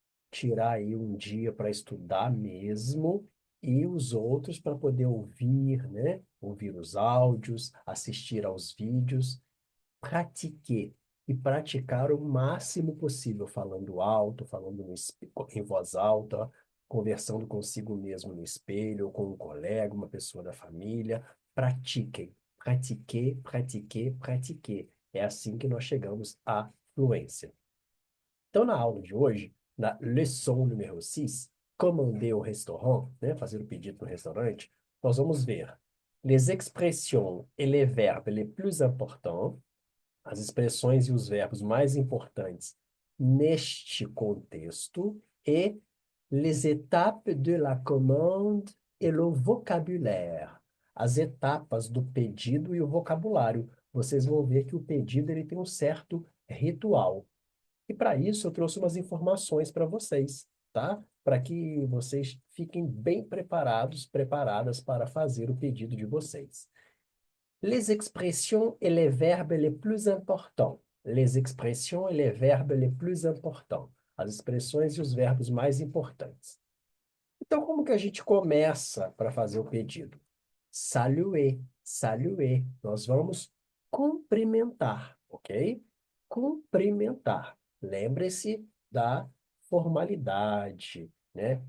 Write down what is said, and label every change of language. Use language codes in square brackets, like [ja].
[pt] tirar aí um dia para estudar mesmo e os outros para poder ouvir, né, ouvir os áudios, assistir aos vídeos, pratiquer e praticar o máximo possível, falando alto, falando em voz alta, conversando consigo mesmo no espelho, ou com um colega, uma pessoa da família. Pratiquem, [fr] pratiquer, pratiquer, pratiquer. [pt] É assim que nós chegamos à fluência. Então, na aula de hoje, na leção número 6, [fr] commander au restaurant, [pt] né, fazer o pedido no restaurante, nós vamos ver [fr] les expressions et les verbes les plus importants, [pt] as expressões e os verbos mais importantes neste contexto e [fr] les étapes de la commande et le vocabulaire, [pt] as etapas do pedido e o vocabulário. Vocês vão ver que o pedido ele tem um certo ritual. E para isso eu trouxe umas informações para vocês, tá? Para que vocês fiquem bem preparados, preparadas para fazer o pedido de vocês. [fr] Les expressions et les verbes les plus importants. Les expressions et les verbes les plus importants. [pt] As expressões e os verbos mais importantes. Então, como que a gente começa para fazer o pedido? [fr] Saluer, saluer. [pt] Nós vamos cumprimentar, ok? Cumprimentar. Lembre-se da formalidade, né?